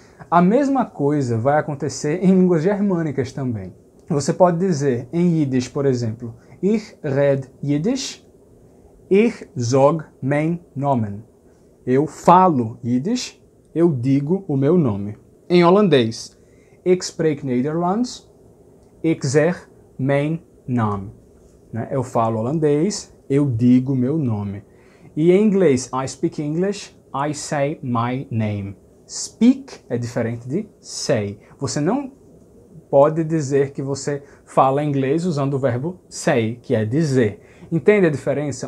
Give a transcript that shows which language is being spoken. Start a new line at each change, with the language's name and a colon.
Portuguese: A mesma coisa vai acontecer em línguas germânicas também. Você pode dizer em Yiddish, por exemplo,
Yiddish: Ich red Yiddish, ich sag mein Namen.
Portuguese: Eu falo Yiddish, eu digo o meu nome. Em holandês,
Dutch: ik spreek Nederlands, ik zeg mijn naam.
Portuguese: Eu falo holandês, eu digo o meu nome. E em inglês,
English: I speak English, I say my name.
Portuguese: Speak é diferente de say. Você não pode dizer que você fala inglês usando o verbo say, que é dizer. Entende a diferença?